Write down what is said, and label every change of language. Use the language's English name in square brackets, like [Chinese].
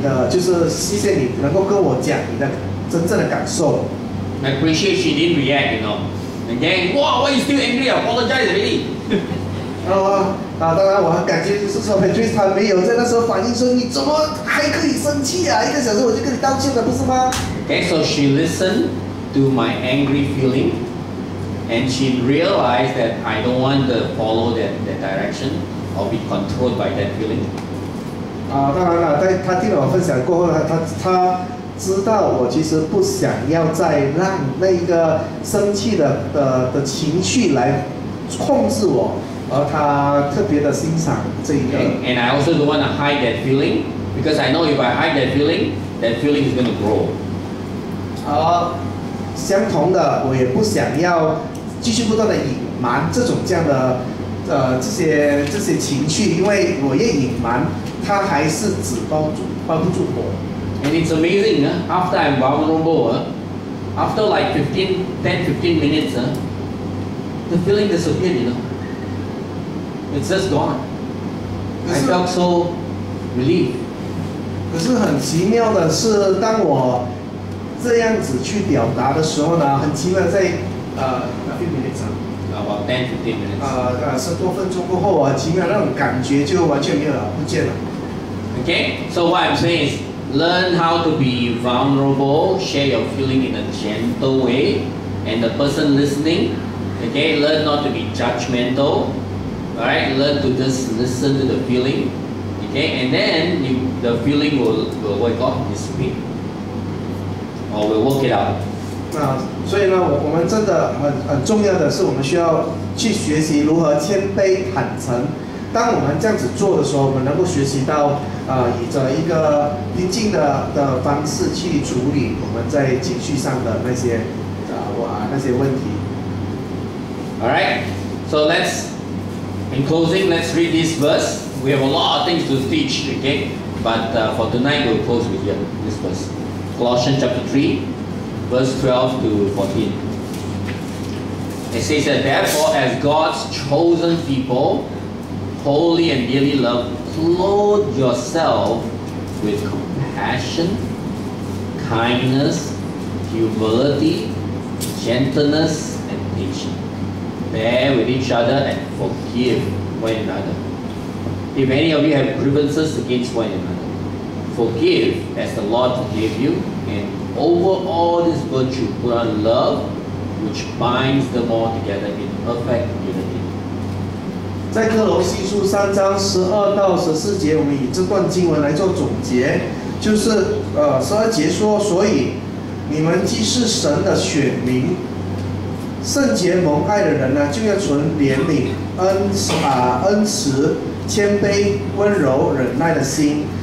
[Chinese] 就是谢谢你能够跟我讲你的真正的感受。 [English] I appreciate she didn't react, And then, wow, why you still angry? Apologize already. [Chinese] 当然我很感激，就是说 Patrice 他没有在那时候反应说你怎么还可以生气啊？1个小时我就跟你道歉了，不是吗 [English] Okay, so she listened to my angry feeling, and she realized that I don't want to follow that direction or be controlled by that feeling. [Chinese] 当然了，在他听了我分享过后呢，他知道我其实不想要再让那一个生气的情绪来控制我，而他特别的欣赏这一个。 [English] And I also don't want to hide that feeling because I know if I hide that feeling is going to grow. [Chinese] 相同的，我也不想要继续不断的隐瞒这样的这些情绪，因为我越隐瞒，它还是只包不住火。 [English] And it's amazing, after I'm vulnerable, after like 10-15 minutes, the feeling disappeared, It's just gone. I felt so relieved. [Chinese] 可是很奇妙的是，当我这样子去表达的时候呢，很奇妙在 [English] a few minutes About 10-15 minutes. [Chinese] 10多分钟过后很奇妙那种感觉就完全没有了，不见了。 [English] Okay, so what I'm saying is, learn how to be vulnerable, share your feeling in a gentle way, and the person listening, okay, learn not to be judgmental, alright, learn to just listen to the feeling, okay, and then the feeling will dissipate, or we'll work it out. [Chinese] 所以呢，我们真的很重要的是，我们需要去学习如何谦卑坦诚。当我们这样子做的时候，我们能够学习到以着一个平静的方式去处理我们在情绪上的那些问题。 [English] Alright, so in closing, let's read this verse. We have a lot of things to teach, okay? But for tonight, we'll close with this verse. Colossians chapter 3, verse 12 to 14. It says that therefore, as God's chosen people, holy and dearly loved, clothe yourself with compassion, kindness, humility, gentleness, and patience. Bear with each other and forgive one another. If any of you have grievances against one another, forgive as the Lord forgave you, and over all this virtue put on love, which binds them all together in perfect unity. [Chinese] 在哥罗西书3章12到14节，我们以这段经文来做总结，就是12节说，所以你们既是神的选民，圣洁蒙爱的人呢，就要存怜悯、恩慈、谦卑、温柔、忍耐的心。